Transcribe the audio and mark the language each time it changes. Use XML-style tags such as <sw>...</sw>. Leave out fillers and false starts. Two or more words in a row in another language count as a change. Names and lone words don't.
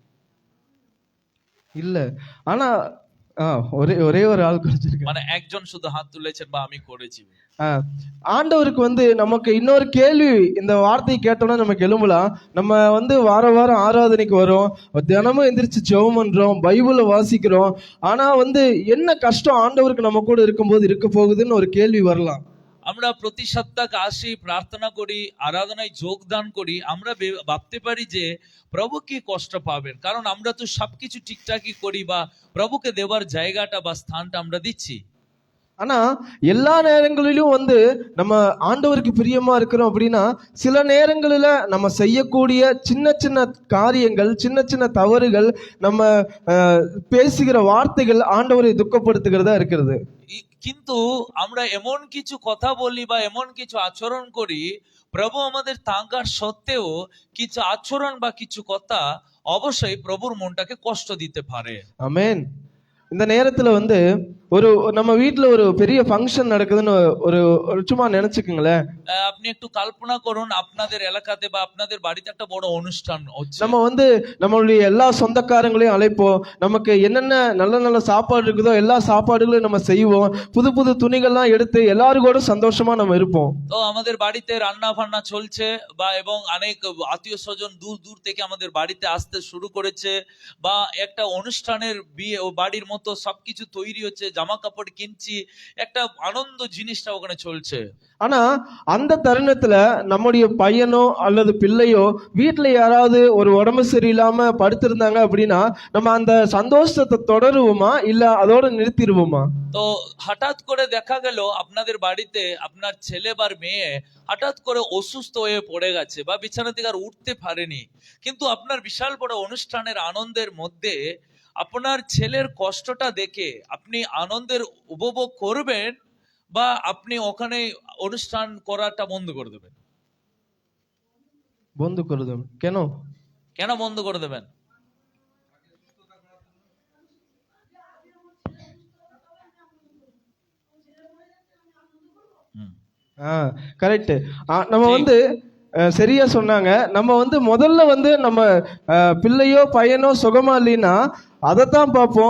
<ta>இல்ல. ஆனா ஒரே ஒரே ஒரு ஆள் குறிச்சிருக்கேன்.</ta> <bn>মানে একজন শুধু হাত তুলেছেন বা আমি করেছি।</bn> <ta>ஆண்டவருக்கு வந்து நமக்கு இன்னொரு கேள்வி இந்த வார்த்தையை கேட்டோம்னா நமக்கு எழும்பலாம். நம்ம வந்து வார வாரம் ஆராதனைக்கு வரோம், தினமும் எந்திரிச்சு ஜெபம் பண்றோம், பைபிளை வாசிக்கிறோம். ஆனா வந்து என்ன கஷ்டம் ஆண்டவருக்கு நம்ம கூட இருக்கும்போது இருக்க போகுதுன்னு ஒரு கேள்வி வரலாம்.</ta> <bn>আমরা প্রতি সপ্তাহে আসি, প্রার্থনা করি, আরাধনায় যোগদান করি, আমরা ভাবতে পারি যে প্রভু কি কষ্ট পাবেন, কারণ আমরা তো সবকিছু ঠিকঠাকই করি বা প্রভুকে দেওয়ার জায়গাটা বা স্থানটা আমরা দিচ্ছি।</bn> <ta>ஆனா எல்லா நேரங்களிலும் வந்து நம்ம ஆண்டவருக்கு பிரியமா இருக்கிறோம் அப்படின்னா, சில நேரங்களில நம்ம செய்யக்கூடிய சின்ன சின்ன காரியங்கள், சின்ன சின்ன தவறுகள், நம்ம பேசுகிற வார்த்தைகள் ஆண்டவரை துக்கப்படுத்துகிறதா இருக்கிறது.</ta> <bn>কিন্তু আমরা এমন কিছু কথা বলি বা এমন কিছু আচরণ করি, প্রভু আমাদের থাকার সত্ত্বেও কিছু আচরণ বা কিছু কথা অবশ্যই প্রভুর মনটাকে কষ্ট দিতে পারে।</bn> <ta>ஆமென். இந்த நேரத்துல வந்து ஒரு நம்ம வீட்ல ஒரு பெரிய ஃபங்க்ஷன் நடக்குதுன்னு ஒரு ஒரு சும்மா நினைச்சுக்குங்களேன்.</ta> <bn>আপনি একটু কল্পনা করুন, আপনাদের এলাকাতে বা আপনাদের বাড়িতে একটা বড় অনুষ্ঠান হচ্ছে।</bn> <ta>நம்ம வந்து நம்மளுடைய எல்லா சொந்தக்காரங்களையும் அழைப்போம். நமக்கு என்னென்ன நல்ல நல்ல சாப்பாடு இருக்குதோ எல்லா சாப்பாடுகளையும் நம்ம செய்வோம். புது புது துணிகள்லாம் எடுத்து எல்லாரும் கூட சந்தோஷமா நம்ம இருப்போம்.</ta> <bn>তো আমাদের বাড়িতে রান্না বান্না চলছে, বা এবং অনেক আত্মীয় স্বজন দূর দূর থেকে আমাদের বাড়িতে আসতে শুরু করেছে, বা একটা অনুষ্ঠানের বিয়ে ও বাড়ির মতো সবকিছু তৈরি হচ্ছে, জামা কাপড় কিনছি, একটা আনন্দ জিনিসটা ওখানে চলছে।</bn> <ta>ஆனா அந்த தருணத்துல நம்முடைய பையனோ அல்லது பிள்ளையோ வீட்டுல யாராவது ஒரு உடம்பு சரியில்லாம படுத்திருந்தாங்க அப்படின்னா, நம்ம அந்த சந்தோஷத்தை தொடருவோமா இல்ல அதோட நிறுத்திடுவோமா?</ta> <bn>তো হঠাৎ করে দেখা গেল আপনাদের বাড়িতে আপনার ছেলে বা মেয়ে হঠাৎ করে অসুস্থ হয়ে পড়ে গেছে বা বিছানা থেকে আর উঠতে পারেনি, কিন্তু আপনার বিশাল বড় অনুষ্ঠানের আনন্দের মধ্যে আপনার ছেলের কষ্টটা দেখে আপনি আনন্দের উপভোগ করবেন, বা আপনি ওখানে অনুষ্ঠান করাটা বন্ধ করে দেবেন? বন্ধ করে দেবেন কেন? কেন বন্ধ করে দেবেন?</bn> <ta>கரெக்ட். நம்ம வந்து சரியா சொன்னாங்க. நம்ம வந்து முதல்ல வந்து நம்ம பிள்ளையோ பையனோ சுகமா இல்லைன்னா அதைத்தான் பார்ப்போம்.</ta>